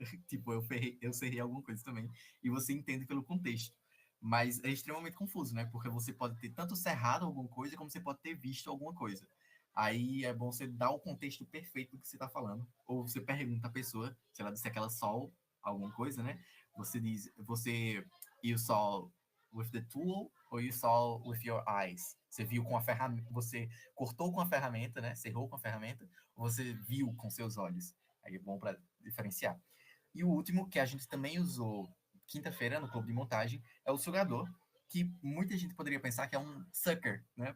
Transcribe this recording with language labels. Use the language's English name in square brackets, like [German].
[Portuguese] Tipo, eu cerrei alguma coisa também, e você entende pelo contexto. Mas é extremamente confuso, né? Porque você pode ter tanto cerrado alguma coisa, como você pode ter visto alguma coisa. Aí é bom você dar o contexto perfeito do que você está falando. Ou você pergunta à pessoa, se ela disser que ela saw alguma coisa, né? Você diz, [English] you saw with the tool ou you saw with your eyes? [Portuguese] Você viu com a ferramenta, você cortou com a ferramenta, né? Cerrou com a ferramenta, ou você viu com seus olhos? Aí é bom para diferenciar. E o último, que a gente também usou quinta-feira no clube de montagem, é o sugador, que muita gente poderia pensar que é um sucker, né?